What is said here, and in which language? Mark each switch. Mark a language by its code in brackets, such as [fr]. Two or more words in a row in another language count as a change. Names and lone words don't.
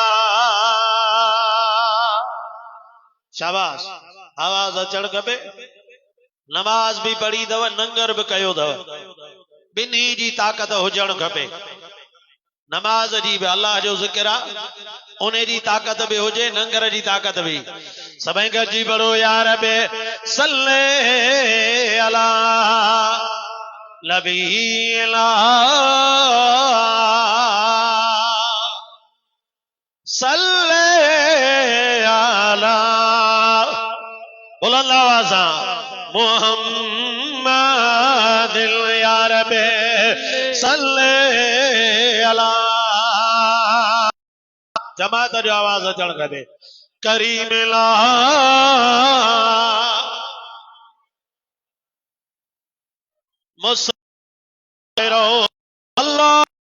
[sd] शाबाश, आवाज़ अचण खपे। नमाज भी पढ़ी अथव, नंगर भी कयो अथव, ॿिन्ही जी ताक़त हुजण खपे। नमाज जी भी अल्लाह जो ज़िक्र आहे, उन जी ताक़त भी हुजे, नंगर जी ताक़त भी। [ar] सभई गॾिजी पढ़ो يا رب صلِّ على نبينا صلِّ على [sd] बुलंद आवाज़ [ar] محمد يا رب صلِّ على. [sd] जमात जो आवाज़ अचण खपे। करीम ला मुसरो अल्लाह